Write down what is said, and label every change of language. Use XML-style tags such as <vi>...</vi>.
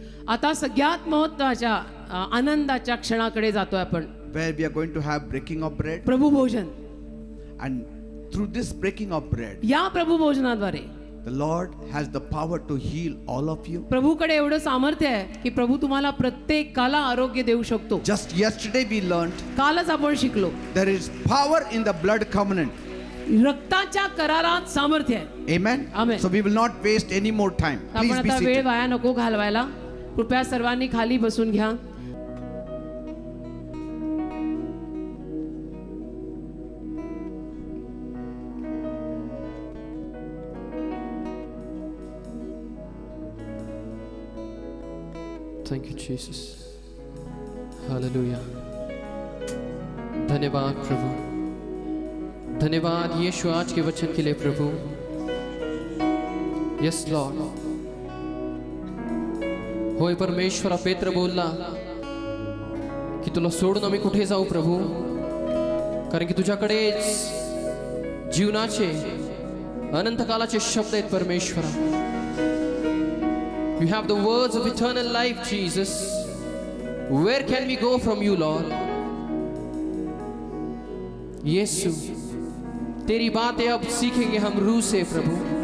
<mr>आता सगळ्यात महत्त्वाच्या आनंदाच्या क्षणाकडे जातोय आपण.</mr> <en>where we are going to have breaking of bread.</en> <mr>प्रभू भोजन.</mr> <en>And through this breaking of bread,</en> <mr>या प्रभू भोजनाद्वारे</mr> <en>the Lord has the power to heal all of you.</en> <mr>प्रभूकडे एवढं सामर्थ्य आहे की प्रभू तुम्हाला प्रत्येकाला आरोग्य देऊ शकतो.</mr> <en>Just yesterday we learned</en> <mr>कालच आपण शिकलो</mr> <en>there is power in the blood covenant.</en> <mr>रक्ताच्या करारात सामर्थ्य आहे.</mr> <en>Amen. Amen. So we will not waste any more time.</en> <mr>आपण</mr> <en>Please be</en> <mr>आता वेळ</mr> <en>seated.</en> <mr>वाया नको घालवायला. कृपया सर्वांनी खाली बसून घ्या.</mr> <en>Thank you, Jesus. Hallelujah.</en> <mr>धन्यवाद प्रभु.</mr> <hi>धन्यवाद यीशु आज के वचन के लिए प्रभु.</hi> <en>Yes, Lord.</en> <mr>होय परमेश्वरा, पेत्र बोलला की तुला सोडून मी कुठे जाऊ प्रभू, कारण की तुझ्याकडेच जीवनाचे अनंत कालाचे शब्द आहेत परमेश्वरा.</mr> <en>You have the words of eternal life, Jesus. Where can we go from you, Lord?</en> <hi>यीशु, तेरी बातें अब सीखेंगे हम रूह से प्रभु.</hi>